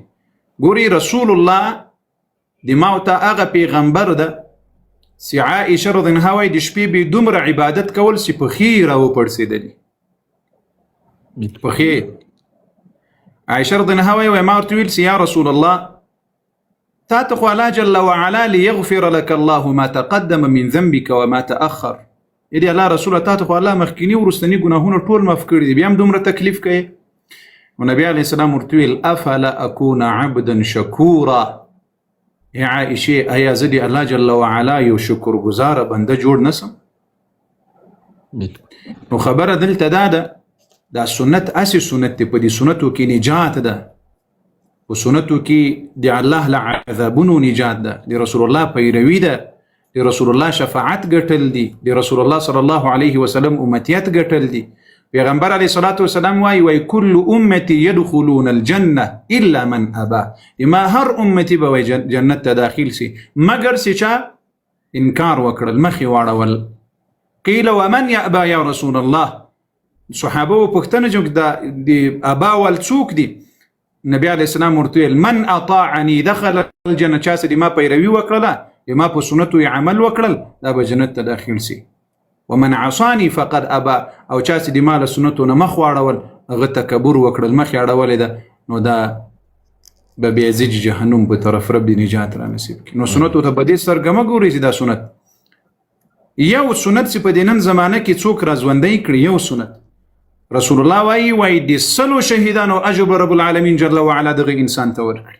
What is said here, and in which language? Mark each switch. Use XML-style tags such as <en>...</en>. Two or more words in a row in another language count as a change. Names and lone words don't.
<ps>ګوري رسول الله د ما ته هغه پیغمبر ده چې عائشه</ps> <ar>رضی الله عنها</ar> <ps>د شپې به دومره عبادت کول چې پښې را وپړسېدلې. پښې عائشه</ps> <ar>رضی الله عنها</ar> <ps>وایي ما ورته ویل چې</ps> <ar>یا رسول الله</ar> <ps>تا ته خو الله</ps> <ar>جل وعلا لیغفر لك الله ما تقدم من ذنبك وما تأخر.</ar> <ps>یعنې الله رسوله تا ته خو الله مخکیني وروستني ګناهونه ټول معاف کړي دي، بیا هم دومره تکلیف کوي. نو نبي</ps> <ar>علیه السلام</ar> <ps>ورته ویل</ps> <ar>افلا اکون عبدا شکورا.</ar> <ps>ای عائشه ایا زه د الله</ps> <ar>جل وعلا</ar> <ps>یو شکرګزاره بنده جوړ نسم؟ نو خبره دلته دا سنت اسی سنت دی، په دې سنتو کې نجات ده، په سنتو کې د الله له عذابونو نجات ده، د رسول الله پیروي ده، د رسول الله شفاعت ګټل دي، د رسول الله</ps> <ar>صلی الله علیه وسلم</ar> <ps>امتیت ګټل دي. پیغمبر</ps> <ar>علیه الصلاة والسلام</ar> <ps>وایي</ps> <ar>کل امتی يدخلون الجنه الا من ابا.</ar> <ps>ما هر امتی به جنت ته داخل سي مگر چې چا انکار وکړل، مخې واړول.</ps> <ar>قیل ومن یأبا یا رسول الله؟</ar> <ps>صحابه وپوښتنه چې د ابا ول څوک دي؟ نبی</ps> <ar>علیه السلام</ar> <ps>ورته ویل</ps> <ar>من اطاعنی دخل الجنه.</ar> <ps>چا چې د ما پیروي وکړله، ما په سنتو عمل وکړل، دا به جنت ته داخل سي.</ps> <ar>ومن عصاني فقد ابا.</ar> <ps>او چا چې د ما له سنتو نه مخ واړول، هغه تکبر وکړل، مخ یې اړولې ده، نو دا به بیا ځي جهنم په طرف رب د نجات را نصیب کړي. نو سنتو ته په دې سترګه مه ګورئ چې دا سنت یو سنت چې په دې نن زمانه کې څوک را ژوندی کړي، یو سنت رسول الله وایي د 100 شهیدانو اجر</ps> <ar>رب العالمین جل وعلا</ar> <ps>دغه انسان ته ورکړي.</ps>